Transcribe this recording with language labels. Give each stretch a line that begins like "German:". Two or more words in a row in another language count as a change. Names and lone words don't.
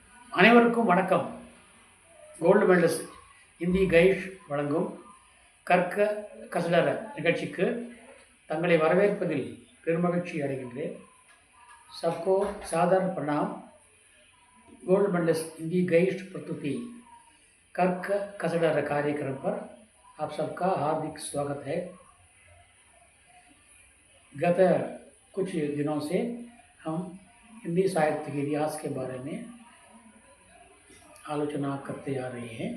Tamil: அனைவருக்கும் வணக்கம்.
English: gold medalist
Tamil: இந்தி கைஷ் வழங்கும் கற்க கசடர நிகழ்ச்சிக்கு தங்களை வரவேற்பதில் பெருமகிழ்ச்சி அடைகின்றேன்.
Hindi: सबको सादर प्रणाम.
English: gold medalist
Hindi: हिंदी गाइड प्रस्तुति कर्क कसडर कार्यक्रम पर आप सबका हार्दिक स्वागत है. गत कुछ दिनों से हम हिंदी साहित्य के इतिहास के बारे में आलोचना करते आ रहे हैं.